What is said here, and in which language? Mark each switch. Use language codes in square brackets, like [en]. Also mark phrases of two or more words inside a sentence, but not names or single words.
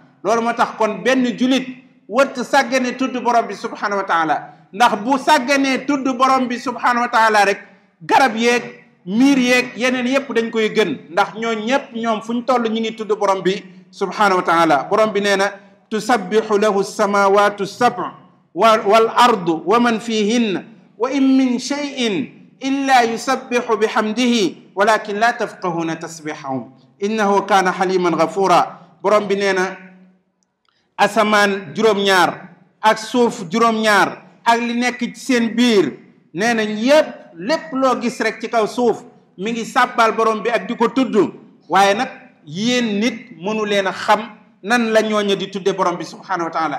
[wo] loolu moo tax kon benn julit wët sàggane tudd borom bi [ar] سبحانه وتعالى [wo] ndax bu sàgganee tudd borom bi [ar] سبحانه وتعالى [wo] rek garab yeeg miir yeeg yeneen yépp dañ koy gën ndax ñoom fu ñu toll ñi ngi tudd borom bi [ar] سبحانه وتعالى. borom bi nee na تسبح له السماوات السبع والأرض ومن فيهن وإن من شيء إلا يسبح بحمده ولكن لا تفقهون تسبيحهم إنه كان حليما غفورا. [wo] borom bi nee na asamaan juróom-ñaar ak suuf juróom-ñaar ak li nekk ci seen biir nee nañ lépp loo gis rek ci kaw suuf mi ngi sàbbal borom bi ak di ko tudd waaye nag yéen nit mënu leen a xam nan la ñooñu di tudde borom bi [ar] سبحانه وتعالى.